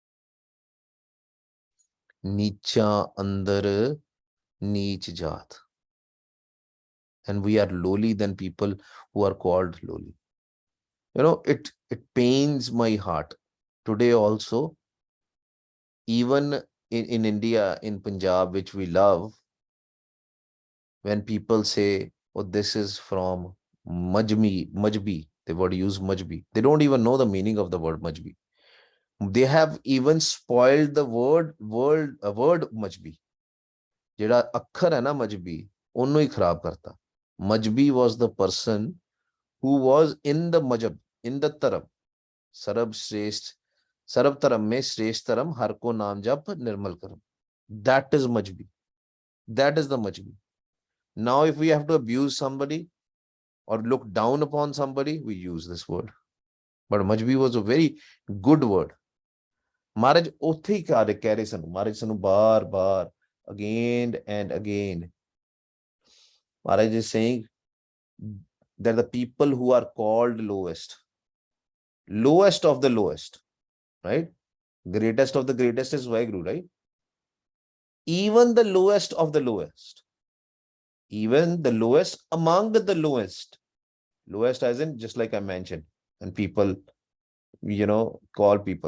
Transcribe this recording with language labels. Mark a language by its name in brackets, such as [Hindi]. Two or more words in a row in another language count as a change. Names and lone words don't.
[Punjabi] ਨੀਚਾ ਅੰਦਰ ਨੀਚ ਜਾਤ, [English] and we are lowly than people who are called lowly. You know, it pains my heart today also, even in India, in Punjab, which we love, when people say, oh, this is from Majbi, they would use Majbi. They don't even know the meaning of the word Majbi. They have even spoiled the word Majbi. [Punjabi] ਜਿਹੜਾ ਅੱਖਰ ਹੈ ਨਾ ਮਜਬੀ ਉਹਨੂੰ ਹੀ ਖਰਾਬ ਕਰਤਾ ਮਜਬੀ [English] was the person who was in the मजहब, in the धर्म, [Punjabi] ਸਰਬ ਸ੍ਰੇਸ਼ਟ, ਸਰਬ ਧਰਮ ਮੈਂ ਸ੍ਰੇਸ਼ਟ ਧਰਮ, ਹਰ ਕੋ ਨਾਮ ਜਪ ਨਿਰਮਲ ਕਰਮ. [English] That is मजबी. That is the मजबी. Now if we have to abuse somebody or look down upon somebody, we use this word. But मजबी was a very good word. [Punjabi] महाराज ਉੱਥੇ ਹੀ ਕਹਿ ਰਹੇ ਸਾਨੂੰ, महाराज ਸਾਨੂੰ ਬਾਰ-ਬਾਰ [English] again and again. Maharaj is saying that the people who are called lowest of the lowest, right? Greatest of the greatest is Vaheguru, right? Even the lowest of the lowest, even the lowest among the lowest, lowest as in just like I mentioned, and people, you know, call people.